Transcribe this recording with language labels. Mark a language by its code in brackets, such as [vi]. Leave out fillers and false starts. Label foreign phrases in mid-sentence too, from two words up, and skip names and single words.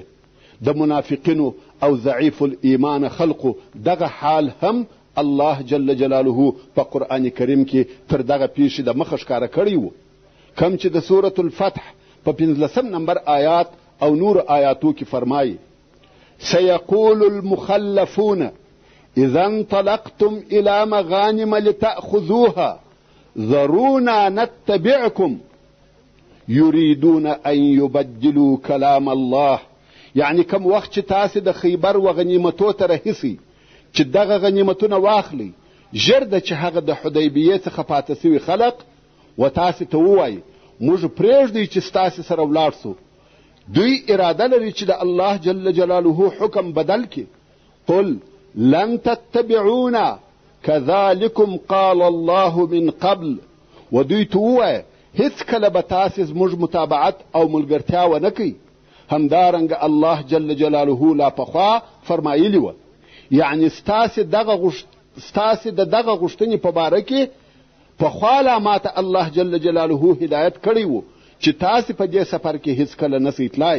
[ps] د منافقینو او ضعیف الایمان خلقو دغه حال هم [ar] الله جل جلاله [ps] په قرآن کریم کې تر دغه پیښې د مخه ښکاره کړی و. کم چې د سورة الفتح په 15 نمبر آیات او نور آیاتو کې فرمایي: [ar] سيقول المخلفون اذا انطلقتم الى مغانم لتأخذوها ذرونا نتبعكم يريدون ان يبدلوا كلام الله. [ps] یعنی کم وخت چې تاسې د خیبر و غنیمتو ته رهیسئ چې دغه غنیمتونه واخلئ، ژر ده چې هغه د حدیبیې څخه پاته سوي خلق و تاسې ته ووایي موږ پرېږدئ چې ستاسې سره ولاړ سو. دوی اراده لري چې د [ar] الله جل جلاله [ps] حکم بدل کړي. [ar] قل لن تتبعونا كذلكم قال الله من قبل. [ps] و دوی ته ووایه هیڅ کله به تاسې زموږ متابعت او ملګرتیا ونه کوي. همدارنګه [ar] الله جل جلاله [ps] لا پخوا فرمایلی و. یعنی ستاسې د دغه غوښتنې په باره کې پخوا لا ماته [ar] الله جل جلاله [ps] هدایت کړی و چې تاسې په دې سفر کې هیڅ کله نسئ تلای.